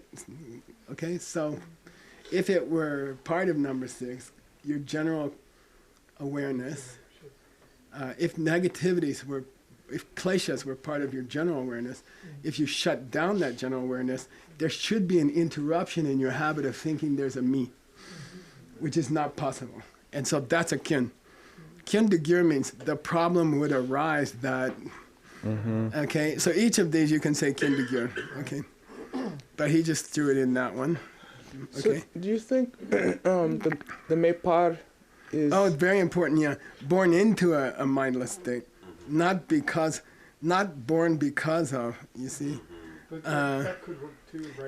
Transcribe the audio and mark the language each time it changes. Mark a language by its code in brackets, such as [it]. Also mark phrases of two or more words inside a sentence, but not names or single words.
[en] Okay, so if it were part of number 6, your general awareness, if kleshas were part of your general awareness, if you shut down that general awareness, there should be an interruption in your habit of thinking there's a me, which is not possible. And so that's a kin. [bo] Kin de gyur [en] means the problem would arise that, okay, so each of these you can say [bo] kin de gyur, [en] okay? But he just threw it in that one, okay? So, do you think the Mepar is... Oh, it's very important, yeah. Born into a mindless state, not born because of, you see? But that could work too, right?